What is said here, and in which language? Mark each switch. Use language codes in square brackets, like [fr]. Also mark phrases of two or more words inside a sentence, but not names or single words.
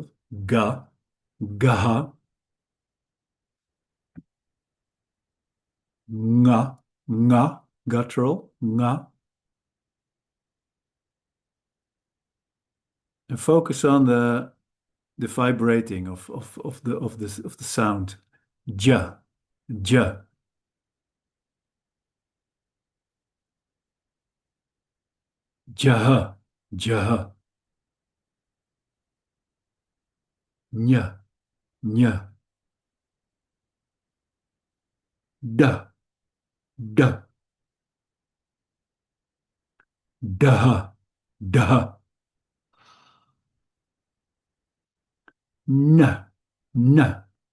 [en] Ga, ga, nga, nga, guttural, nga. And focus on the vibrating of the sound. Ja, ja. Jaha, jaha. Nya, nya. Da, da. Daha, daha. Na, na.